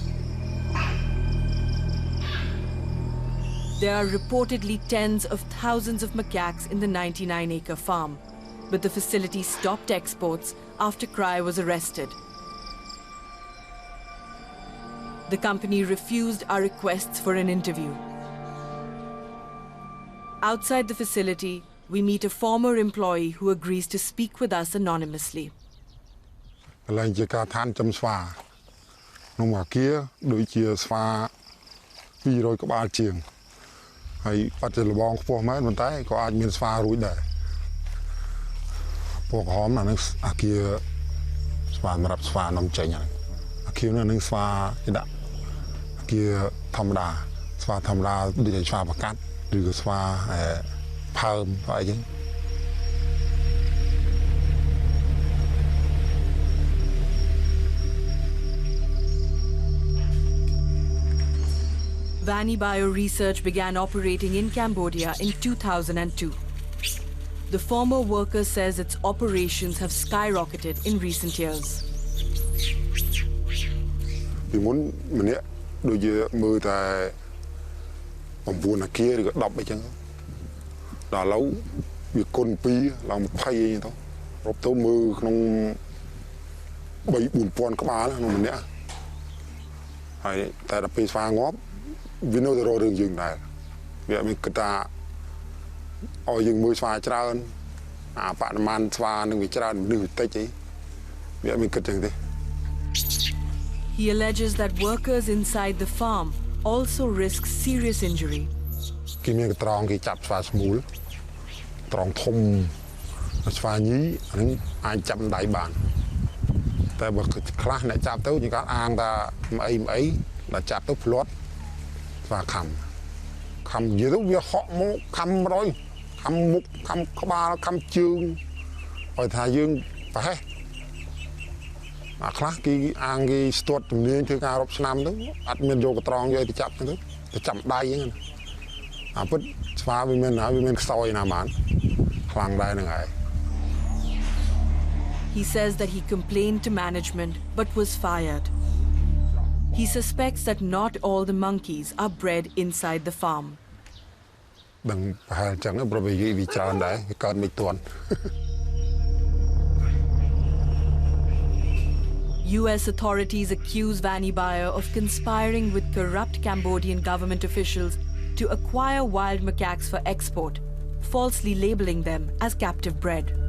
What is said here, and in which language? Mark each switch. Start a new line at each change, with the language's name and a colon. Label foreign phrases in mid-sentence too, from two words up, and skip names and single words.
English: There are reportedly tens of thousands of macaques in the 99-acre farm, but the facility stopped exports after Krai was arrested. The company refused our requests for an interview. Outside the facility, we meet a former employee who agrees to speak with us anonymously.
Khmer: កន្លែងជាការឋានចំស្វាក្នុងអាគារដូចជាស្វា200ក្បាលជាងហើយបាត់ជាលបងខ្ពស់មែនប៉ុន្តែក៏អាចមានស្វារួចដែរពណ៌ក្រហមអានឹងអាគារស្វាសម្រាប់ស្វានាំចេញហើយអាគារនោះនឹងស្វាគេដាក់អាគារធម្មតាស្វាធម្មតាដូចជាស្វាប្រកាត់ឬក៏ស្វាផើមអីចឹង
English: Vani Bio Research began operating in Cambodia in 2002. The former worker says its operations have skyrocketed in recent years.
Khmer: ពីមុនម្នាក់ដូចជាមើលតែ9អាគារឬក៏10អីចឹងដល់ឥឡូវវាគុណ2ឡើង20អីទៅរាប់ទៅមើលក្នុង 3-4,000 ក្បាលក្នុងម្នាក់ហើយតែដល់ពេលស្វាងាប់ វានៅតែរករឿងយើងដែរវាមានគិតថាឲ្យយើងមើលស្វាច្រើនអាបរិមាណស្វានឹងវាច្រើនមនុស្សតិចអីវាមានគិតចឹងទេ
English: He alleges that workers inside the farm also risk serious injury.
Khmer: គេមានត្រង់គេចាប់ស្វាស្មូលត្រង់ធំស្វាញីហ្នឹងអាចចាប់ដៃបានតែបើខ្លះអ្នកចាប់ទៅ គេគាត់អាងថាអីដល់ចាប់ទៅផ្លាត់ស្វាខំនិយាយទៅវាហក់មកខំរយខំមុខខំក្បាលខំជើងឲ្យថាយើងប្រហែសអាខ្លះគេអាងគេស្ទាត់ជំនាញធ្វើការរប់ឆ្នាំទៅអត់មានយកត្រង់យកទៅចាប់ទៅចាប់ដៃហ្នឹងអាពិតស្វាវាមានខ្សោយណាបានខ្លាំងដែរហ្នឹងហើយ
English: He says that he complained to management but was fired. He suspects that not all the monkeys are bred inside the farm.
Khmer: ដឹងប្រហែលចឹងព្រោះវាច្រើនដែរវាកើតមិនទាន់
English: US authorities accuse Vanny Bayer of conspiring with corrupt Cambodian government officials to acquire wild macaques for export, falsely labeling them as captive bred.